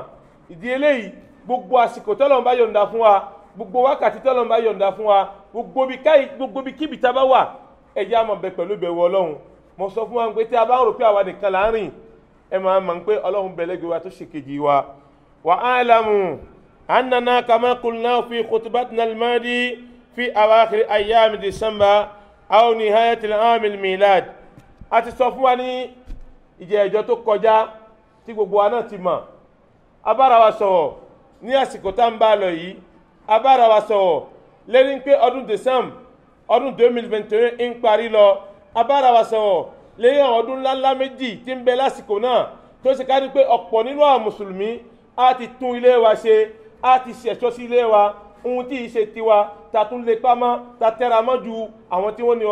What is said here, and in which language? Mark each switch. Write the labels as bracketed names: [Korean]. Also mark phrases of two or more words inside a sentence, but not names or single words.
[Yoruba] Ìdí eléyìí, gbogbo àsìkò tó Ọlọ́run bá yọ̀ǹda fún wa, gbogbo wákàtí tó Ọlọ́run bá yọ̀ǹda fún wa, gbogbo bí kíbi tá bá wà, ẹ jẹ́ á máa bẹ pẹ̀lú ìbẹ̀rù Ọlọ́run. Mo sọ fún wa pé tí a bá ń rò pé àwa nìkan là ń rìn, ẹ máa mọ̀ pé Ọlọ́run bẹ lẹ́gbẹ̀ẹ́ wa tó ṣe kejì wa. [Arabic] وأعلم أننا كما قلنا في خطبتنا الماضي في أواخر أيام December أو نهاية العام الميلاد. [Yoruba] A ti sọ fún wa ní ìjẹ́jọ́ tó kọjá tí gbogbo wa náà ti mọ̀. A bára wa sọ̀rọ̀ ní àsìkò tá ń bá lọ yìí, a bára wa sọ̀rọ̀ lẹ́ni pé ọdún December ọdún 2021 ń parí lọ. A bára wa sọ̀rọ̀ lẹ́yìn ọdún ńláńlá méjì tí ń bẹ lásìkò náà tó ṣe ká ní pé ọ̀pọ̀ nínú àwọn mùsùlùmí a ti tún ilé wa ṣe a ti ṣẹ̀ṣọ́ sí ilé wa ohun tí ìṣe tiwa ta tún lè pamọ́ ta tẹ́ra mọ́ ju àwọn tí wọ́n ní